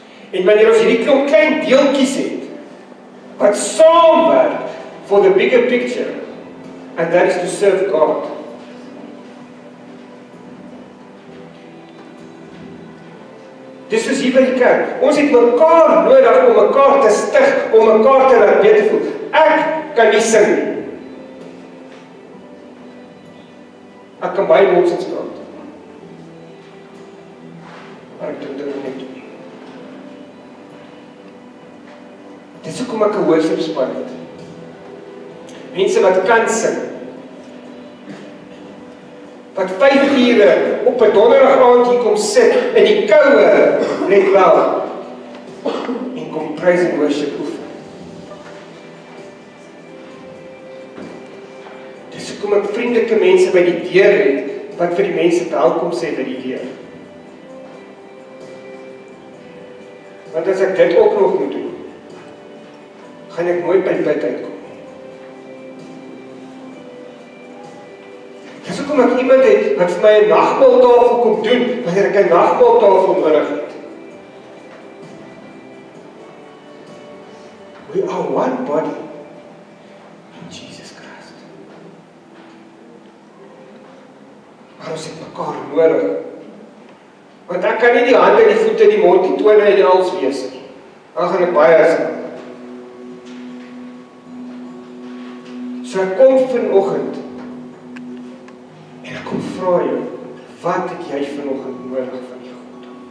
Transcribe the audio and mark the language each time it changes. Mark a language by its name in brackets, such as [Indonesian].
[Afrikaans] En wanneer ons hierdie klomp klein deeltjies het, wat saamwerk [English] for the bigger picture, and that is to serve God. [Afrikaans] Dis soos hier by die kerk. Ons het mekaar nodig om mekaar te stig, om mekaar te laat beter voel. Ek kan nie sing nie. Ek kan baie nonsens praat. Maar ek doen dit net nie. Dis hoekom ek 'n worshipspan het. Mense wat kan sing. Wat 5 ure op 'n donderdag aand hier kom sit in die koue, net wel, en kom praise and worship oefen. Dis hoekom ek vriendelike mense by die deur het, wat vir die mense welkom sê by die deur. Want as ek dit ook nog moet doen, gaan ek nooit by bid uitkom. Dis hoekom ek iemand het wat vir my 'n nagmaaltafel kom doen, wanneer ek 'n nagmaaltafel nodig het. [English] We are one body in Jesus Christ. [Afrikaans] Maar ons het mekaar nodig. Want ek kan nie die hande, die voete, die mond, die tone en die hals wees nie. Dan gaan ek baie as. So ek kom vanoggend en ek kom vra jou, wat het jy vanoggend nodig van die God?